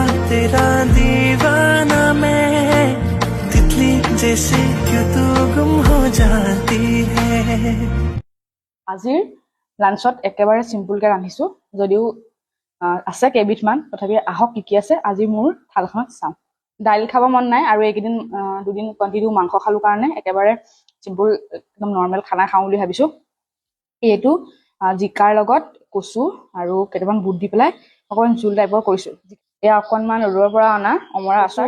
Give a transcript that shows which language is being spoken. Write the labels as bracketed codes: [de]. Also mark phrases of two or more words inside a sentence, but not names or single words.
[hi] तेरा दीवाना मैं तितली जैसे क्यों तू गुम हो जाती है [as] আজিৰ লাঞ্চত একেবাৰে চিম্পুলকৈ ৰান্ধিছোঁ যদিও আছে কেইবিধমান তথাপি আহক কি কি আছে আজি মোৰ থালখনত চাওঁ দাইল খাব মন নাই আৰু এইকেইদিন দুদিন কণ্টিনিউ মাংস খালোঁ কাৰণে একেবাৰে চিম্পুল একদম নৰ্মেল খানা খাওঁ বুলি ভাবিছোঁ এইটো জিকাৰ লগত কচু আৰু কেইটামান বুট দি পেলাই অকণমান জোল টাইপৰ কৰিছোঁ এয়া অকণমান ৰ'দৰ পৰা অনা অমৰা আচাৰ